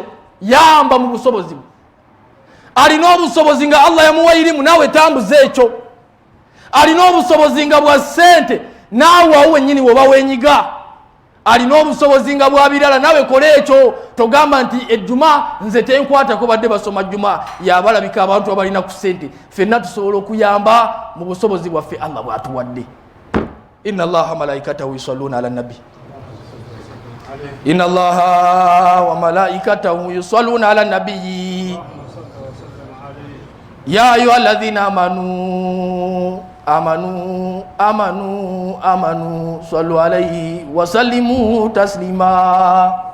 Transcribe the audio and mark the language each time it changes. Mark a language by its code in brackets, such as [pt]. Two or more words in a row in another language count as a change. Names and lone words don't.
[lg] yamba mu busobozi bwe alina obusobozi nga Allah yamuwa irimu naawe tambuza ekyo alina obusobozi nga bwa ssente naawe awo wennyini woba wenyiga alina obusobozi nga bwa birala naawe kola ekyo togamba nti ejjuma nze tenkwatako badde basoma jjuma yabalabika abantu abalina ku ssente ffenna tusobola okuyamba mu busobozi bwaffe Allah bwatuwadde [ar] إن الله وملائكته يصلون على النبي إن الله وملائكته يصلون على النبي يا أيها الذين آمنوا صلوا عليه وسلموا تسليما.